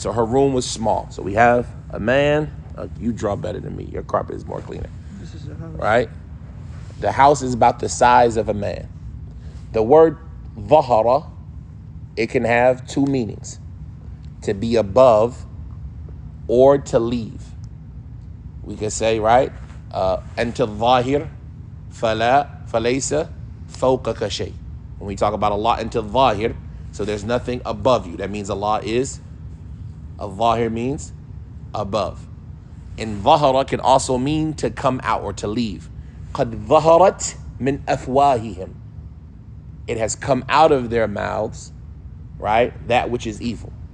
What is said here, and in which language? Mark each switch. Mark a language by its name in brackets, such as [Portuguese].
[English] So her room was small. So we have a man. You draw better than me. Your carpet is more cleaner. This is the house. Right? The house is about the size of a man. The word ظهر, it can have two meanings. To be above or to leave. We could say, right? [Arabic] أنت الظاهر فليس فوقك شيء. [English] When we talk about Allah, [Arabic] أنت الظاهر, [English] so there's nothing above you. That means Allah is, al-Zahir means above. And ظهر can also mean to come out or to leave. [Arabic] قد ظهرت من أفواههم. [English] It has come out of their mouths, right? That which is evil.